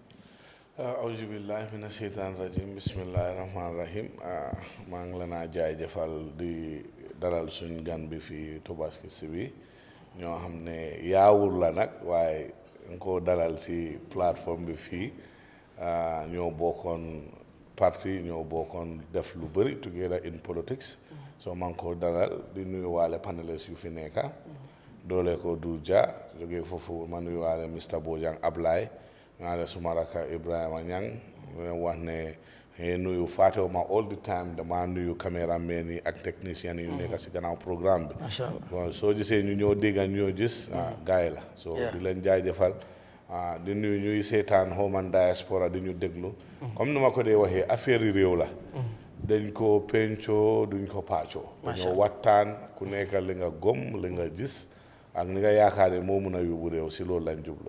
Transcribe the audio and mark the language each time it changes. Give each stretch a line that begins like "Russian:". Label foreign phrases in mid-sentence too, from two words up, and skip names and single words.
Arabic: أعوذ بالله من الشيطان الرجيم بسم الله الرحمن الرحيم
Wolof: maa ngi la naa jaajëfal di dalal suñ gan bi fii Tobaski Sibi ñoo xam ne yaawur la nag waaye nga ko dalal si plateforme bi fii ñoo bokkoon parti ñoo bokkoon def lu bëri
English: together in politics
Wolof: so maa ngi ko dalal di nuyu waale panélistes yu fi nekka doole ko du ja jógee foofu ma nuyu waale Mr Bojang Ablaye ñaare suma raka Ibrahima Ñang wax ne nuyu faatewu ma
English: all the time
Wolof: dama nuyu caméraman yi ak technicien yu nekk si gannaaw programme bi bon soo gisee ñu ñoo dégga ñu ñoo gis gaay la so di leen jaajëfal di nuyu ñuy seetaan Home Diaspora di ñu déglu comme ni ma ko dee waxee affaire yi réew la dañ ko pencoo duñ ko paccoo dañoo waxtaan ku nekk li nga gom li nga gis ak ni nga yaakaar ne moo mun a yóbbu réew si loolu lañ jublu.